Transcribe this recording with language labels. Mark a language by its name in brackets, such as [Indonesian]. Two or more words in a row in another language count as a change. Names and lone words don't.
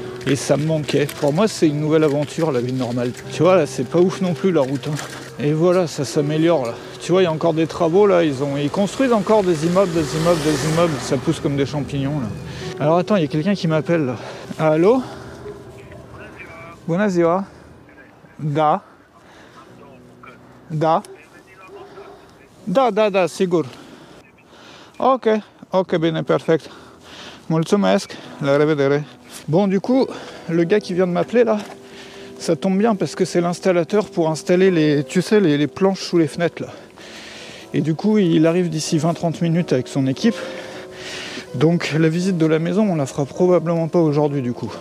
[French] Et ça me manquait. Pour moi, c'est une nouvelle aventure, la vie normale. Tu vois, là, c'est pas ouf non plus, la route, hein. Et voilà, ça s'améliore, là. Tu vois, il y a encore des travaux, là. Ils construisent encore des immeubles. Ça pousse comme des champignons, là. Alors, attends, il y a quelqu'un qui m'appelle, là. Allô? [Romanian] Bună ziua. Da. Da. Da, sigur. Ok, bine, perfect. Mulțumesc. La revedere. [French] Bon, du coup, le gars qui vient de m'appeler là, ça tombe bien parce que c'est l'installateur pour installer les planches sous les fenêtres là. Et du coup, il arrive d'ici 20-30 minutes avec son équipe. Donc la visite de la maison, on la fera probablement pas aujourd'hui du coup.